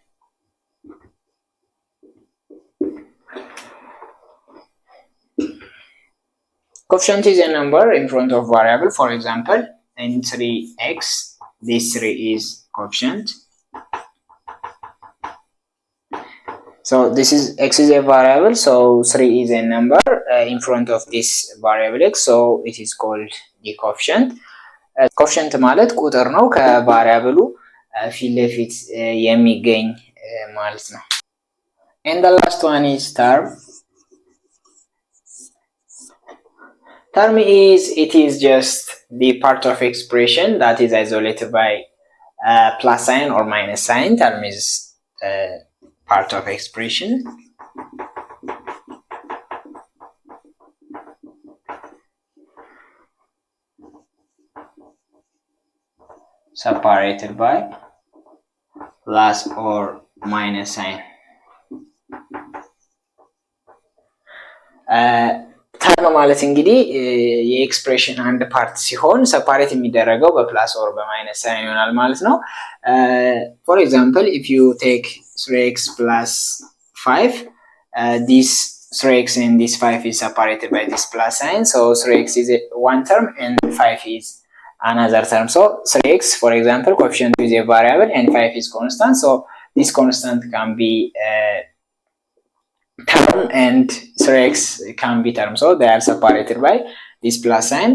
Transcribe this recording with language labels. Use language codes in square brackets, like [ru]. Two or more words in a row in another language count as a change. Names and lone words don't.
[en] Coefficient is a number in front of variable. For example, in 3x, this 3 is coefficient. So this is x is a variable, so 3 is a number in front of this variable x, so it is called the coefficient. [am] Coefficient ማለት ቁጥር ነው ከቫሪያብሉ ፊት ለፊት የሚገኝ ማለት ነው። [en] And the last one is term. Term is, it is just the part of expression that is isolated by plus sign or minus sign. Term is part of expression. Separated by plus or minus sign. [am] ተርም ማለት እንግዲህ የኤክስፕሬሽን አንድ ፓርት ሲሆን ሰፓሬት የሚደረገው በፕላስ ኦር በማይነስ ሳይን ይሆናል ማለት ነው። [en] for example, if you take 3x plus 5, this 3x and this 5 is separated by this plus sign, so 3x is one term and 5 is another term. So 3x, for example, coefficient is a variable and 5 is constant, so this constant can be term and 3x can be term, so they are separated by this plus sign.